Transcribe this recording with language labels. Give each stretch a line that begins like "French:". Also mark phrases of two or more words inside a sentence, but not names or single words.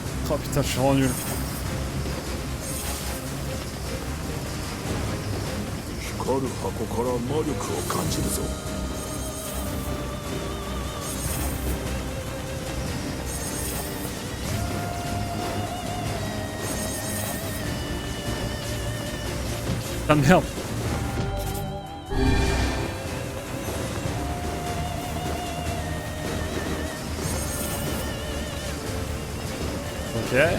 French: Oh putain, je suis vraiment nul.
Japanese: 光る箱から魔力を感じるぞ。
French: Ah merde. Ok.